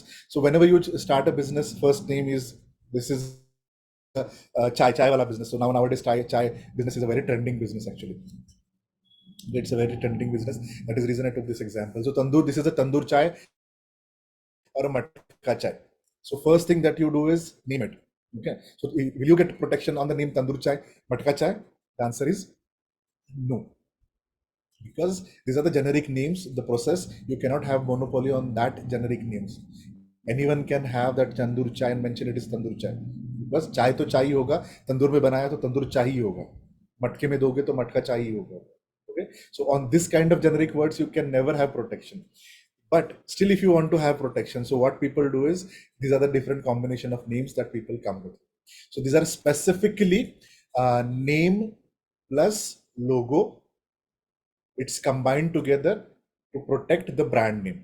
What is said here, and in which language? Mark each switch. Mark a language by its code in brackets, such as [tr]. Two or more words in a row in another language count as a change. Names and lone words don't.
[en] So whenever you start a business, first name is, this is a chai wala business. So now nowadays chai business is a very trending business. Actually, it's a very trending business. That is the reason I took this example. So tandoor, this is a tandoor chai or a matka chai. So first thing that you do is name it. Okay, so will you get protection on the name tandoor chai, matka chai? The answer is no, because these are the generic names. The process, you cannot have monopoly on that generic names. Anyone can have that tandoor chai and mention it is tandoor chai, because [hi] चाय तो चाय ही होगा, तंदूर में बनाया तो तंदूर चाय ही होगा, मटके में दोगे तो मटका चाय ही होगा. [en] Okay, so on this kind of generic words you can never have protection. But still, if you want to have protection, so what people do is, these are the different combination of names that people come with. So these are specifically name plus logo. It's combined together to protect the brand name.